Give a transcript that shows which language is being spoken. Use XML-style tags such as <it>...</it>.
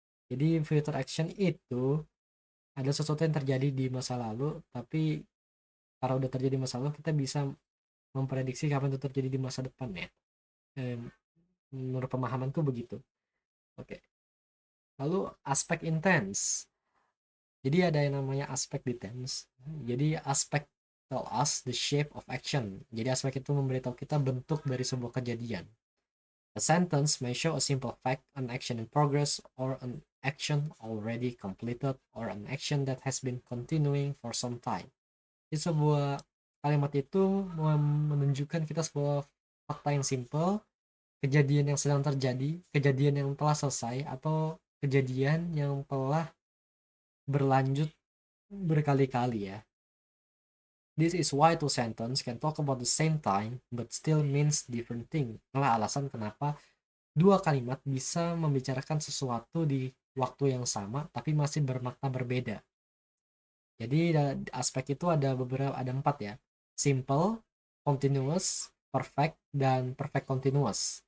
<id>Jadi future action itu ada sesuatu yang terjadi di masa lalu, tapi karena udah terjadi di masa lalu, kita bisa memprediksi kapan itu terjadi di masa depan ya. Menurut pemahamanku begitu. Oke. Lalu aspek intense. Jadi ada yang namanya aspek di tense.</id> <en>Jadi aspek tell us the shape of action.</en> <id>Jadi aspek itu memberitahu kita bentuk dari sebuah kejadian.</id> <en>A sentence may show a simple fact, an action in progress, or an action already completed, or an action that has been continuing for some time.</en> <id>Jadi sebuah kalimat itu menunjukkan kita sebuah fakta yang simple, kejadian yang sedang terjadi, kejadian yang telah selesai, atau kejadian yang telah berlanjut berkali-kali ya.</id> <en>This is why two sentences can talk about the same time but still means different thing.</en> <id>Itulah alasan kenapa dua kalimat bisa membicarakan sesuatu di waktu yang sama tapi masih bermakna berbeda. Jadi aspek itu ada beberapa, ada 4 ya.</id> <en>Simple, continuous, perfect, dan perfect continuous.</en>